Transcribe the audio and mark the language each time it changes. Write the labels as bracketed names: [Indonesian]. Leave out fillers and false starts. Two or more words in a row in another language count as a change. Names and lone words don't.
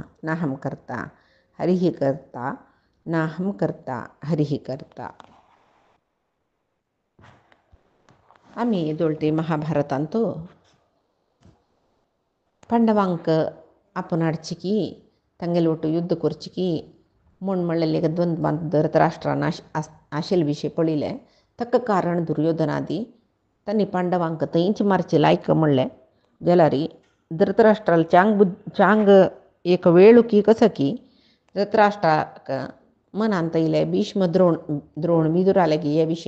[Sanskrit] नाहं कर्ता हरिः कर्ता नाहं कर्ता हरिः कर्ता। [Konkani] आम्ही दोलते महाभारतांतो पांडवांक आपण हाडचिकी तांगेलोटू युद्ध करचिकी म्हूण म्हणलेले द्वंद्व बांद धृतराष्ट्रान आशेल विशय पळयले ताका कारण दुर्योधनादी तांणी पांडवांक थंयच मारचे लायक म्हणलें जाल्यार धृतराष्ट्राल चांग एक वेळुकी कसा की धृतराष्ट्राक मनांत येयलें भीष्म द्रोण विदुराले गे हे विशय